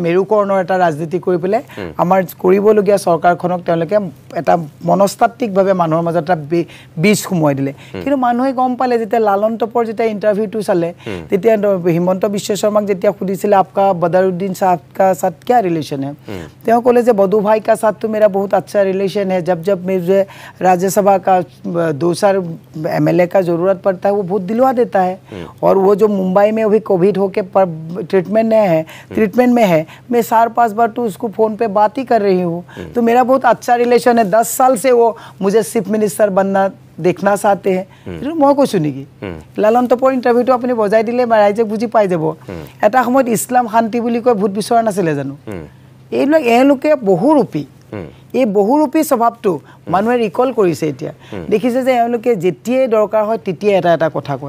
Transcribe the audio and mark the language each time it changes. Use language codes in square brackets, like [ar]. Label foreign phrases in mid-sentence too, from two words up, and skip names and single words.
[as] মেৰুকৰণৰ এটা ৰাজনীতি কৰি পেলাই আমাৰ কৰিবলগীয়া চৰকাৰখনক তেওঁলোকে এটা মনস্তাত্ত্বিকভাৱে মানুহৰ মাজত এটা বীজ সোমোৱাই দিলে কিন্তু মানুহে গম পালে যেতিয়া লালন টপৰ যেতিয়া ইণ্টাৰভিউটো চালে তেতিয়া হিমন্ত বিশ্ব শৰ্মাক যেতিয়া সুধিছিলে [hi] आपका बदरुद्दीन साहब का साथ क्या रिलेशन है [as] তেওঁ ক'লে যে বদু ভাই [hi] का साथ तो मेरा बहुत अच्छा रिलेशन है जब मुझे राज्यसभा का दूसरा एमएलए का जरूरत पड़ता है वो वोट दिलवा देता है और वो जो मुंबई में अभी कोविड होके ट्रीटमेंट में है मैं 4-5 बार तो उसको फोन पे बात ही कर रही हूँ तो मेरा बहुत अच्छा रिलेशन है 10 साल से वो मुझे चीफ मिनिस्टर बनना देखना चाहते हैं मैं [as] কৈছোঁ নেকি লালন টপৰ ইণ্টাৰভিউটো আপুনি বজাই দিলে ৰাইজে বুজি পাই যাব এটা সময়ত ইছলাম শান্তি বুলি কৈ ভোট বিচৰা নাছিলে জানো এইবিলাক এওঁলোকে বহুৰূপী এই বহুৰূপী স্বভাৱটো মানুহে ৰিকল কৰিছে এতিয়া দেখিছে যে এওঁলোকে যেতিয়াই দৰকাৰ হয় তেতিয়াই এটা কথা কয়